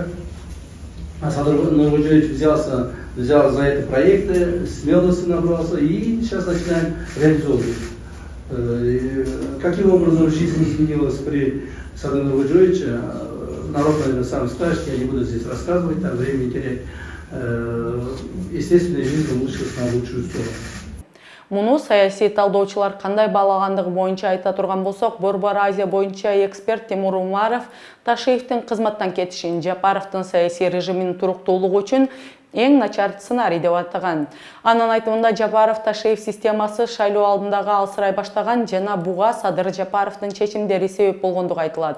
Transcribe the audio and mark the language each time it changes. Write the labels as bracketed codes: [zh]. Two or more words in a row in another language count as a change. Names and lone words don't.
[ru] А Садыр Владимирович взял за эти проекты, смелости набрался и сейчас начинаем реализовывать. Каким образом жизнь изменилась при Садыре Владимировиче, народ, наверное, сам скажет, я не буду здесь рассказывать, там времени терять. Естественно, жизнь улучшилась на лучшую сторону. [ky] Муну саясий талдоочулар кандай баалагандыгы боюнча айта турган болсок, Борбор Азия боюнча эксперт Тимур Умаров Ташиевдин кызматтан кетишин, Жапаровдун саясий режиминин туруктуулугу үчүн эң начар сценарий деп атаган. Анын айтымында Жапаров Ташиев системасы шайлоо алдындагы алсырай баштаган жана буга Садыр Жапаровдун чечимдери себеп болгондугу айтылат.